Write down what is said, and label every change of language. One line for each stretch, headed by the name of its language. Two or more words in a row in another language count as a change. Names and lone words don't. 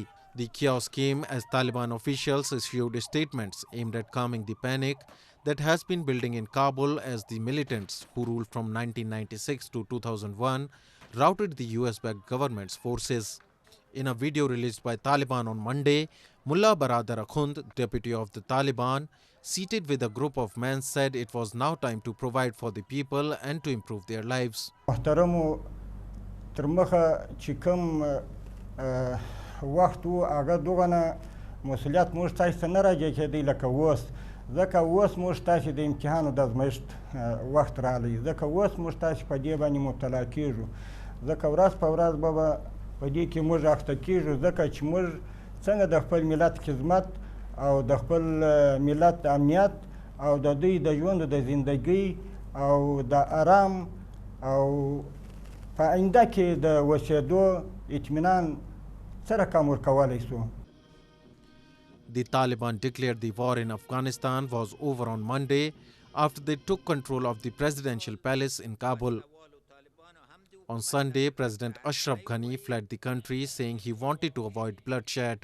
English: The chaos came as Taliban officials issued statements aimed at calming the panic that has been building in Kabul as the militants who ruled from 1996 to 2001 routed the US-backed government's forces. In a video released by Taliban on Monday, Mullah Baradar Akhund, deputy of the Taliban, seated with a group of men, said it was now time to provide for the people and to improve their lives.
Pashto: ځکه اوس موږ تاسې د امتحانو د ازمایښت وخت راغلی ځکه اوس موږ تاسې په دې باندې مبتلا کیږو ځکه ورځ په ورځ به په دې کې موږ اخته کیږو ځکه چې موږ څنګه د خپل ملت خدمت او د خپل ملت امنیت او د دوی د ژوند د زندګۍ او د آرام او په آینده کې د اوسېدو اطمینان څه رقم ورکولی شو.
English: The Taliban declared the war in Afghanistan was over on Monday after they took control of the presidential palace in Kabul. On Sunday, President Ashraf Ghani fled the country, saying he wanted to avoid bloodshed.